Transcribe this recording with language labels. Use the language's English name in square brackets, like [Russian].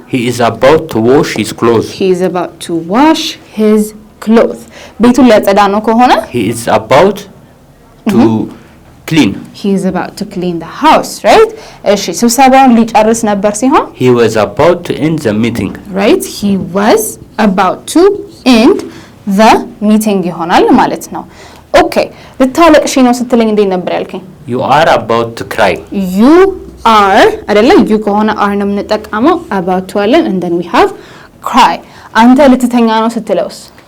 [English] He is about to wash his clothes He is about to wash his clothes [Amharic] ቤቱን ሊያጸዳ ነው ከሆነ [English] He is about to clean He is about to clean the house right [Amharic] እሺ ስብሰባውን ሊጨርስ ነበር ሲሆን [English] He was about to end the meeting right he was about to end the meeting [Amharic] ይሆናል ማለት ነው Okay ልታለቅሽ ነው ስትለኝ እንዴት ነበር ያልከኝ [English] You are about to cry You are [Amharic] አይደለ [English] you [Amharic] ከሆነ [English] are [Amharic] ነው የምንጠቀመው [English] about to [Amharic] አለን [English] and then we have cry [Amharic] አንተ ልትተኛ ነው ስትለውስ